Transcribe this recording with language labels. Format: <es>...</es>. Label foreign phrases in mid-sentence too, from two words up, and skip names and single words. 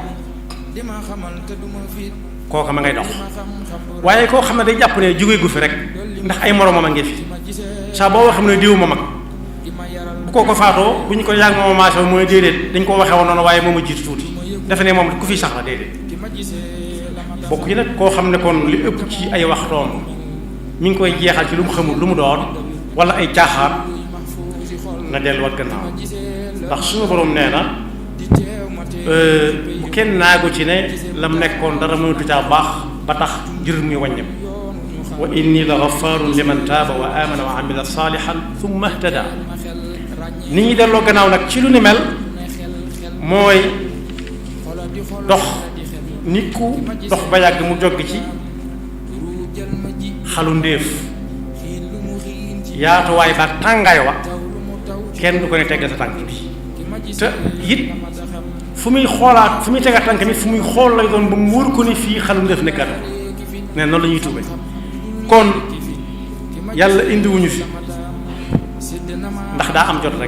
<wo>kooka ma ngay dox waaye koo xam ne day jàpp ne jóge gu fi rek ndax ay moromam a ngi fi saa boo xam ne diw ma mag bu kooko faatoo bu ñu ko yàgg mooma maasoo mooy déedéet dañ koo waxee woon noonu waaye moom a jiitu tuuti defe ne moom ku fi sax la déedéet bokk yi nag koo xam ne kon li ëpp ci ay waxtoom mi ngi koy jeexal ci lu mu xamul lu mu doon wala ay caaxaan na delluwaat gannaaw ndax suñu borom nee na bu kenn naagu ci ne lam nekkoon dara mënatu caa baax ba tax jër muy wàññem</wo> <ar>وإني لغفار لمن تاب وآمن وعمل صالحا ثم اهتدى</ar> <wo>nit ñi delloo gannaaw nag ci lu ni mel mooy dox nit ku dox ba yàgg mu jogg ci xalu ndéef yaatuwaay ba tàngaay wa kenn du ko ne teggal sa tànk bi te it fu muy xoolaat fu muy tegaat tànk mi fu muy xool lay doon ba mu wóor ko ni fii xalu ndéef nekkat ne noonu la ñuy tuube kon yàlla indiwuñu fi ndax daa am jot rek</wo>